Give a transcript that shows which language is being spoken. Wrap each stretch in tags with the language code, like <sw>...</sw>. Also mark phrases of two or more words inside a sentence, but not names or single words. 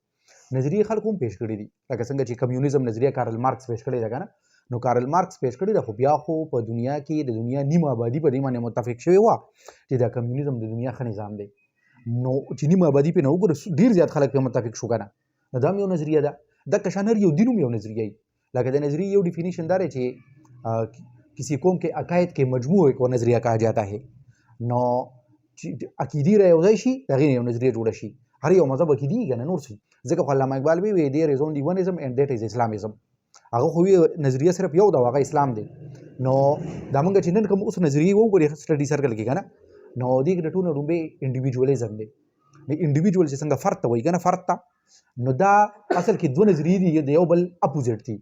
<ps>نظریې خلکو هم پیش کړي دي لکه څنګه چې کمیونیزم نظریه کارل مارکس پیش کړی ده که نه نو کارل مارکس پیش کړی ده خو بیا خو په دنیا کې د دنیا نیمه آبادي په دې باندې متفق شوې وه چې دا کمیونیزم د دنیا ښه نظام دی. نو چې نیمه آبادي پرې نه وګوره ډېر زیات خلک پرې متفق شو که نه نو دا هم یو نظریه ده. دقه شان هر یو دین هم یو نظریه وي. لکه د نظریې یو ډیفینیشن دا دی چې</ps> <ur>کسی قوم کے عقائد کے مجموعے کو نظریہ کہا جاتا ہے.</ur> <ps>نو عقیدې را یوځای شي د هغې نه یو نظریه جوړه شي. هر یو مذهب عقیدې وي که نه نور څه ځکه خو علامه اقبال وی</ps> <en>there is only one ism and that is Islamism.</en> <ps>هغه خو نظریه صرف یو ده هغه اسلام دی. نو دا موږ چې نن کوم اوس نظریې وګورې</ps> <en>study circle</en> <ps>کې که نه نو دې کې د ټولو لومړی انډیویجولیزم دی. د انډیویجوال چې څنګه فرد ته وایي که نه فرد ته نو دا اصل کې دوه نظریې دي د یو بل اپوزیټ دي.</ps>